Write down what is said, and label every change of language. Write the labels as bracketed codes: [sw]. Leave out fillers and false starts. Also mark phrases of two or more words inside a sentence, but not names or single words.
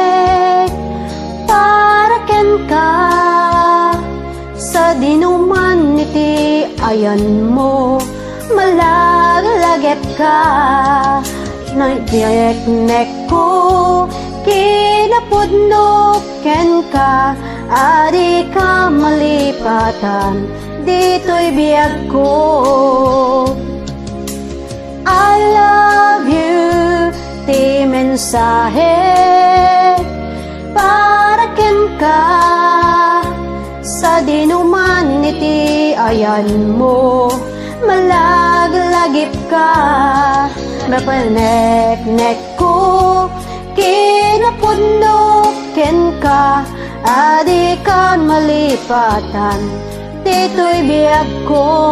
[ilo] para ken ka sa dinuman iti ayan mo malaglaget ka nagdiyeknek ko kinapudno ken ka adi ka malipatan dito'y biyag ko. [en] I love you, [ilo] ti mensahe para ken ka sa dinuman iti ayan mo malaglagip ka mapanek-nek ko kinapudno ken ka adi ka malipatan dito'y biyag ko.